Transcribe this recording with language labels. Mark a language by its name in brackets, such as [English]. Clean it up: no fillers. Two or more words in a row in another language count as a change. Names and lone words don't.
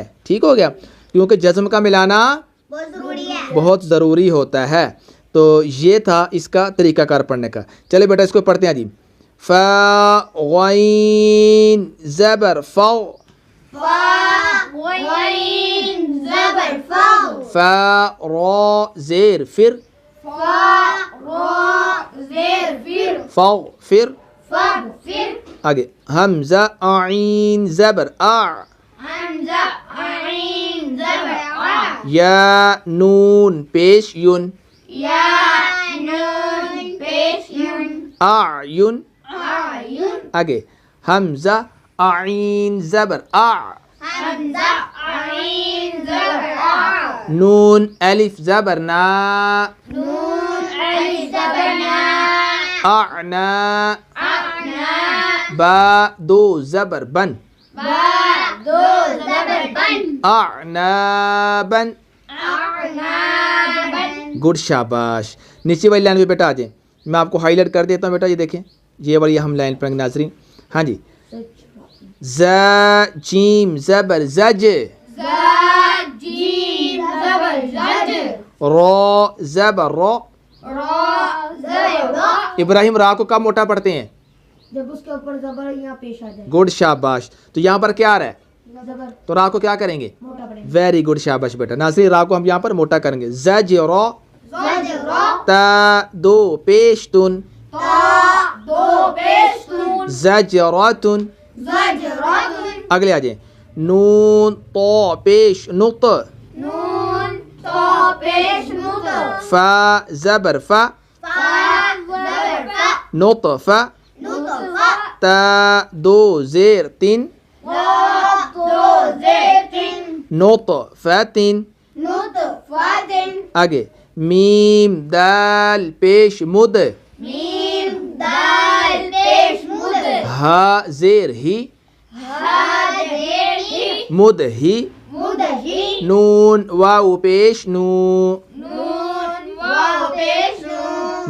[Urdu] ٹھیک ہو گیا کیونکہ جزم کا ملانا بہت ضروری ہوتا ہے. تو یہ تھا اس کا طریقہ کار پڑھنے کا. چلے بیٹا اس کو پڑھتے ہیں جی. فا غین زبر فا غین زبر فا فا را زیر فر فا را زیر فر فا فر فر آگے حمزہ عین زبر آ حمزہ عین زبر ع یا نون پیش یون یا نون پیش یون [Arabic] اعین عیون [Urdu] آگے حمزہ عین زبر آ حمزہ عین زبر ع نون الف زبر نا نون الف زبر نا [Arabic] اعنا اعنا [Urdu] با دو زبر بن با دو زبر بن [Arabic] اعنابا. اعنابن. [Urdu] گڈ شاباش. نیچے والی لائن پہ بیٹا آ جائیں. میں آپ کو ہائی لائٹ کر دیتا ہوں بیٹا. یہ دیکھیں یہ والی ہم لائن پڑھیں گے ناظرین. ہاں جی ز جیم زبر زج ز جیم زبر زج را زبر را. را زبر را. ابراہیم را کو کب موٹا پڑھتے ہیں جب اس کے اوپر زبر یہاں پیش آ جائے گڈ شاباش. تو یہاں پر کیا آ رہا ہے زبر تو را کو کیا کریں گے موٹا پڑے [English] very good [Urdu] شاباش بیٹا. ناظرین را کو ہم یہاں پر موٹا کریں گے. زج را زج را تا دو پیش تن تا دو پیشتون [Arabic] زجراتن. زجراتن. [Urdu] اگلے آ جائیں. نون طا پیش نط نون تا پیش نط فا زبر فا فا زبر فا [Arabic] نطفہ نطفہ [Urdu] تا دو زیر تن تا دو زیر تن [Arabic] نطفتن. نطفتن. [Urdu] آگے میم دال پیش مد میم دال پیش مد ہا زیر ہی ہا زیر ہی مد ہی مد ہی نون واو پیش نو نون واو پیش نون